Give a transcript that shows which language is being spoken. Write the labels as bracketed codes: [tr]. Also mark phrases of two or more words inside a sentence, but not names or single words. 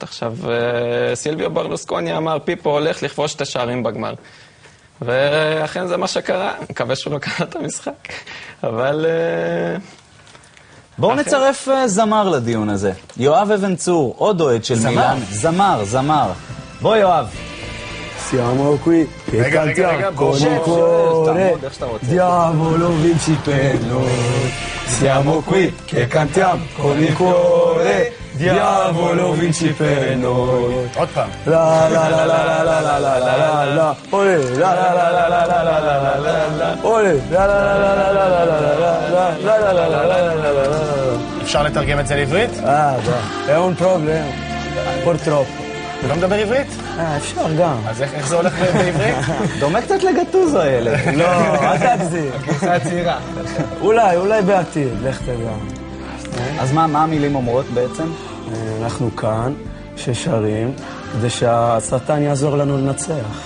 [he] עכשיו, סילביו ברלוסקוני אמר, פיפו הולך לכבוש 2 שערים בגמר. ואכן זה מה שקרה. אני מקווה שהוא לא קרא את המשחק. אבל... בואו נצרף זמר לדיון הזה. יואב אבן צור, עוד אוהד של מילאן. זמר. בוא יואב. [it] Siamo qui che cantiamo con il cuore, diavolo vinci per noi. Siamo qui che cantiamo con il cuore, diavolo vinci per noi. [he] עוד פעם. La la la la la la la la la la la, ole la la la la la la la la la la la, ole la la la la la la la la la la la la la la. אפשר לתרגם את זה לעברית? [it] È un problema, purtroppo. [he] אתה לא מדבר עברית? אפשר גם. אז איך זה הולך בעברית? דומה קצת לגטוזו האלה. לא, אל תגזיר. זה הצעירה. אולי בעתיד, לך תדע. אז מה המילים אומרות בעצם? אנחנו כאן, ששרים, כדי שהשטן יעזור לנו לנצח.